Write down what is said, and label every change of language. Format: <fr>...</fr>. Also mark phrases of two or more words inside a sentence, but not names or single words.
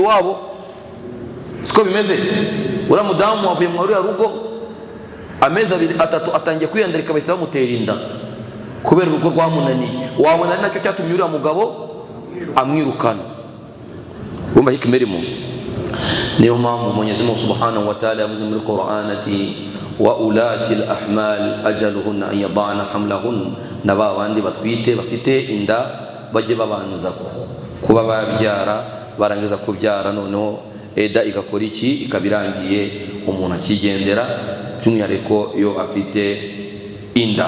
<rw>iwabo siko bimeze uriya mudamu wavuye mu uriya rugo amezi 2 3 atangiye kwiyandarika bahise bamutera inda kubera urugo rwamunaniye wabona ari nacyo cyatumye uriya mugabo amwirukana umva hikima irimo niyo mpamvu</rw> <sw>Mwenyezi Mungu</sw> <ar>سبحانه وتعالى</ar> <rw>yavuze muri Qur'an ati</rw> <ar>وأولات الأحمال أجلهن أن يضعن حملهن</ar> <rw>naba bandi batwite bafite inda bajye babanza kuba babyara barangiza kubyara noneho eda igakora iki ikabirangiye umuntu akigendera by'umwihariko iyo afite inda</rw>